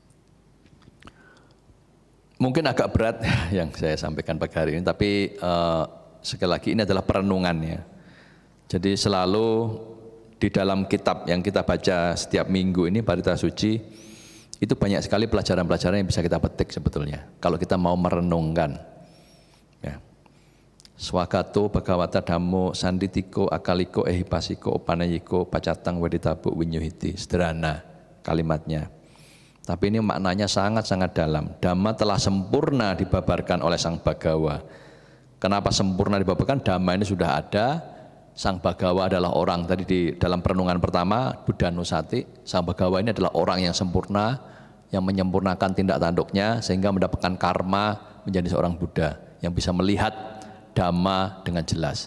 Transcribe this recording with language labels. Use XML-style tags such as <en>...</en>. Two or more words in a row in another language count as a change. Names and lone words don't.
<id>Mungkin agak berat yang saya sampaikan pagi hari ini, tapi sekali lagi ini adalah perenungannya. Jadi selalu di dalam kitab yang kita baca setiap minggu ini, Parita Suci, itu banyak sekali pelajaran-pelajaran yang bisa kita petik sebetulnya. Kalau kita mau merenungkan. Ya.</id> <pi>Swagato Bhagavata Dhammo Sanditiko Akaliko Ehipasiko Opanayiko Pacatang Weditabu Winyuhiti.</pi> <id>Sederhana kalimatnya. Tapi ini maknanya sangat-sangat dalam. Dhamma telah sempurna dibabarkan oleh Sang Bhagawa. Kenapa sempurna dibabarkan? Dhamma ini sudah ada. Sang Bhagawa adalah orang, tadi di dalam perenungan pertama, Buddha Nusati, Sang Bhagawa ini adalah orang yang sempurna, yang menyempurnakan tindak tanduknya, sehingga mendapatkan karma menjadi seorang Buddha, yang bisa melihat Dhamma dengan jelas.</id>